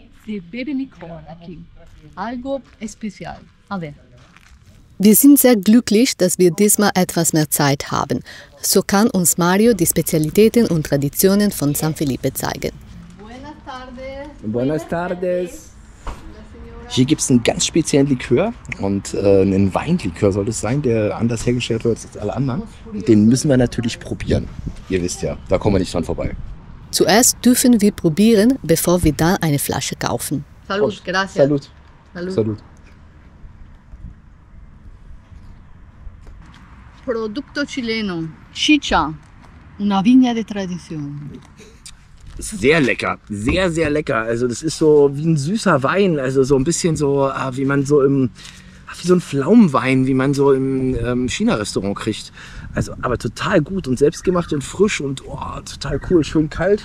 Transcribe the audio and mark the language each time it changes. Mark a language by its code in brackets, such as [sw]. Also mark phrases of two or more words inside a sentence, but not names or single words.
[es] de beber licor aqui. Algo especial. A ver. [de] Wir sind sehr glücklich, dass wir diesmal etwas mehr Zeit haben. So kann uns Mario die Spezialitäten und Traditionen von San Felipe zeigen. [es] Buenas tardes. Buenas tardes. [de] Hier gibt es einen ganz speziellen Likör und einen Weinlikör soll es sein, der anders hergestellt wird als alle anderen. Den müssen wir natürlich probieren. Ihr wisst ja, da kommen wir nicht dran vorbei. Zuerst dürfen wir probieren, bevor wir dann eine Flasche kaufen. [es] Salud, gracias. [de] Salut. [es] Salud. [de] Salut. [es] Producto chileno. Chicha. Una viña de tradición. [de] Sehr lecker, sehr, sehr lecker. Also das ist so wie ein süßer Wein, also so ein bisschen so, wie man so wie so ein Pflaumenwein, wie man so im China-Restaurant kriegt. Also aber total gut und selbstgemacht und frisch und total cool, schön kalt.